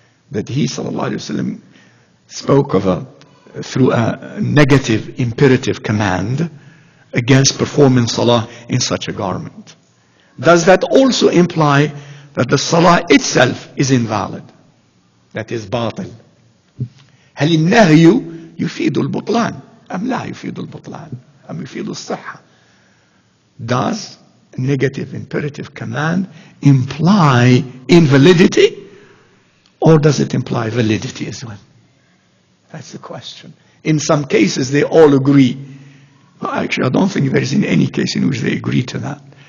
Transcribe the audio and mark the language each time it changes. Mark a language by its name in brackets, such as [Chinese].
[English] That he sallallahu alayhi wa sallam spoke of through a negative imperative command against performing salah in such a garment. Does that also imply that the salah itself is invalid? That is batil. [Arabic] هل النهي يفيد البطلان أم لا يفيد البطلان أم يفيد الصحة? [English] Does negative imperative command imply invalidity, or does it imply validity as well? That's the question. In some cases, they all agree. Well, actually, I don't think there is in any case in which they agree to that.